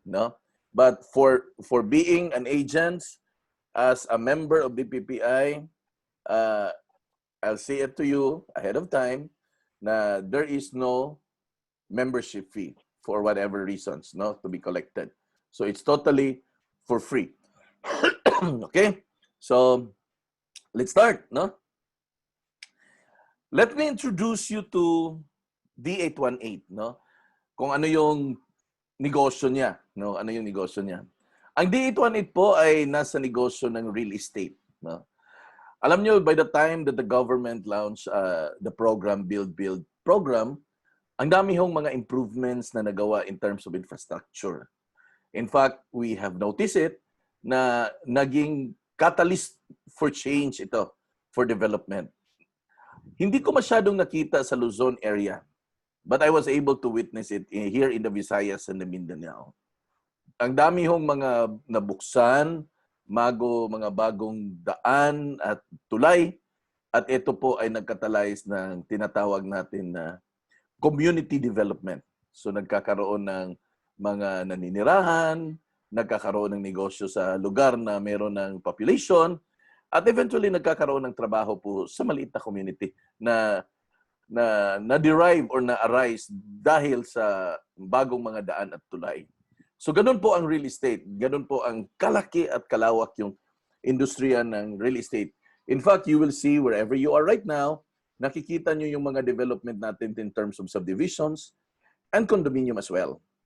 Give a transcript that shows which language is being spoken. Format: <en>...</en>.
<en>No, but for being an agent as a member of DPPI, I'll say it to you ahead of time na there is no membership fee for whatever reasons, no, to be collected. So it's totally for free. Okay? So let's start, no? Let me introduce you to D818, no?</en> <tl>Kung ano yung negosyo niya, no? Ano yung negosyo niya? Ang D818 po ay nasa negosyo ng real estate, no? Alam nyo,</tl> <en>by the time that the government launched the program, Build program,</en> <tl>ang dami hong mga improvements na nagawa</tl> <en>in terms of infrastructure. In fact, we have noticed it</en> <tl>na naging</tl> <en>catalyst for change ito, for development.</en> <tl>Hindi ko masyadong nakita sa Luzon area,</tl> <en>but I was able to witness it here in the Visayas and the Mindanao.</en> <tl>Ang dami hong mga nabuksan, mga bagong daan at tulay, at ito po ay nagkatalays ng tinatawag natin na community development. So nagkakaroon ng mga naninirahan, nagkakaroon ng negosyo sa lugar na meron ng population, at eventually nagkakaroon ng trabaho po sa maliit na community na</tl> <en>derive or</en> <tl>na-arise dahil sa bagong mga daan at tulay. So ganun po ang real estate. Ganun po ang kalaki at kalawak yung industriya ng real estate.</tl> <en>In fact, you will see wherever you are right now,</en> <tl>nakikita nyo yung mga development natin</tl> <en>in terms of subdivisions and condominium as well.</en>